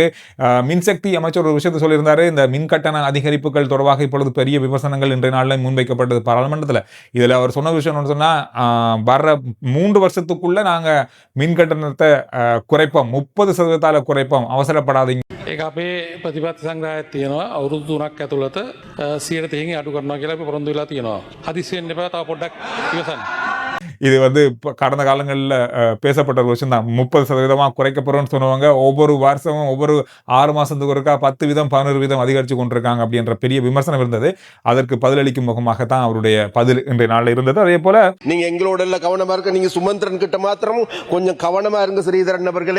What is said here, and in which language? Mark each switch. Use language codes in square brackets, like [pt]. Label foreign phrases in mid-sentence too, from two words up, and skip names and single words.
[ta] மின்சக்தி அமைச்சர் ஒரு விஷயத்தை சொல்லியிருந்தாரு. இந்த மின் கட்டண அதிகரிப்புகள் தொடர்பாக இப்பொழுது பெரிய விமர்சனங்கள் இன்றைய நாளில் முன்வைக்கப்பட்டது பாராளுமன்றத்தில். இதில் அவர் சொன்ன விஷயம் சொன்னா, வர்ற 3 வருஷத்துக்குள்ள நாங்க மின் கட்டணத்தை குறைப்போம், 30% குறைப்போம், அவசரப்படாதீங்க. [si] ඒක අපේ ප්‍රතිපත්ති සංග්‍රහයක් තියෙනවා. අවුරුදු 3ක් ඇතුළත 100% අඩු කරනවා කියලා අපි පොරොන්දු වෙලා තියෙනවා. හදිස්සි වෙන්න එපා, තව පොඩ්ඩක් ඉවසන්න. [ta] இது கடந்த காலங்களில் பேசப்பட்ட ஒரு விஷயம் தான். 30% குறைக்கப்படுறோம்னு சொன்னவங்க ஒவ்வொரு வருஷமும் ஒவ்வொரு 6 மாசத்துக்கு ஒருக்கா 10%, 11% அதிகரித்து கொண்டிருக்காங்க அப்படின்ற பெரிய விமர்சனம் இருந்தது. அதற்கு பதிலளிக்கும் முகமாகத்தான் அவருடைய பதில் இன்றைய நாளில் இருந்தது. அதே போல நீங்க எங்களோட எல்லாம் கவனமா இருக்க, நீங்க சுமந்திரன் கிட்ட மாத்திரம் கொஞ்சம் கவனமா இருங்க ஸ்ரீதரன் அவர்களே.